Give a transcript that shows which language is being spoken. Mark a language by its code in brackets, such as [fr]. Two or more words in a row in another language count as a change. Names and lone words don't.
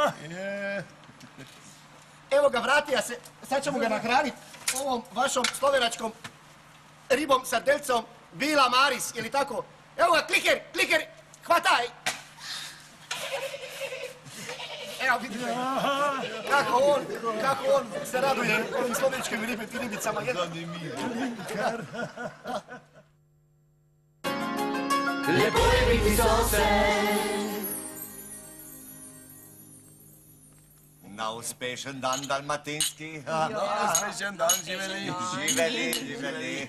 [hr] Evo ga, vratija se, sad ćemo ga nahraniti ovom vašom slovenačkom ribom sa delcom Vila Maris, ili tako? Evo ga, kliker, hvataj! Evo vidite, kako on se raduje ovim sloveničkim ribicama. [sl] Lepo je biti sosed. Na uspešen dan, dalmatinski. Na uspešen dan, živeli. Živeli.